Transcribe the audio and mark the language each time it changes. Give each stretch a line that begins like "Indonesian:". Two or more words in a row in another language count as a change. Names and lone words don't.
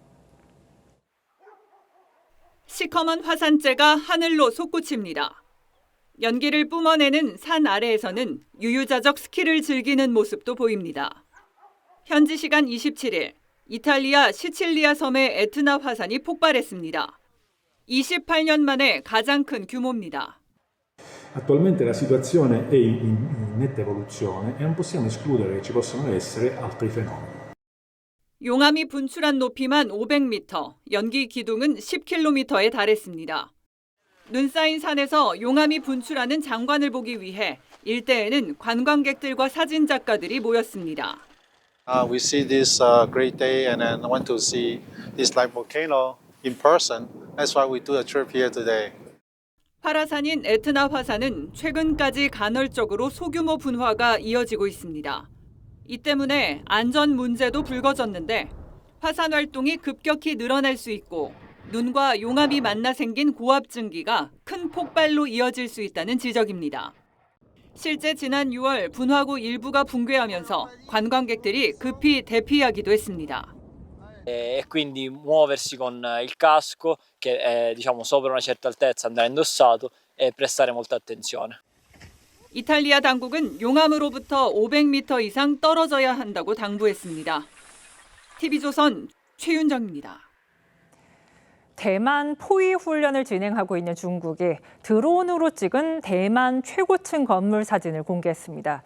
Korean: 시커먼 화산재가 하늘로 솟구칩니다. 연기를 뿜어내는 산 아래에서는 유유자적 스키를 즐기는 모습도 보입니다. 현지 시간 27일, 이탈리아 시칠리아 섬의 에트나 화산이 폭발했습니다. 28년 만에 가장 큰 규모입니다.
Italian: Attualmente la situazione è in netta evoluzione e non possiamo escludere che ci possano essere altri fenomeni.
Korean: 용암이 분출한 높이만 500m, 연기 기둥은 10km에 달했습니다. 눈 쌓인 산에서 용암이 분출하는 장관을 보기 위해 일대에는 관광객들과 사진 작가들이 모였습니다.
English: We see this great day and then want to see this live volcano in person. That's why we do a trip here today.
Korean: 활화산인 에트나 화산은 최근까지 간헐적으로 소규모 분화가 이어지고 있습니다. 이 때문에 안전 문제도 불거졌는데 화산 활동이 급격히 늘어날 수 있고 눈과 용암이 만나 생긴 고압 증기가 큰 폭발로 이어질 수 있다는 지적입니다. 실제 지난 6월 분화구 일부가 붕괴하면서 관광객들이 급히 대피하기도 했습니다.
Italian: E quindi muoversi con il casco che è diciamo sopra una certa altezza andrà indossato e prestare molta attenzione.
Korean: 이탈리아 당국은 용암으로부터 500m 이상 떨어져야 한다고 당부했습니다. TV조선 최윤정입니다. 대만 포위 훈련을 진행하고 있는 중국이 드론으로 찍은 대만 최고층 건물 사진을 공개했습니다.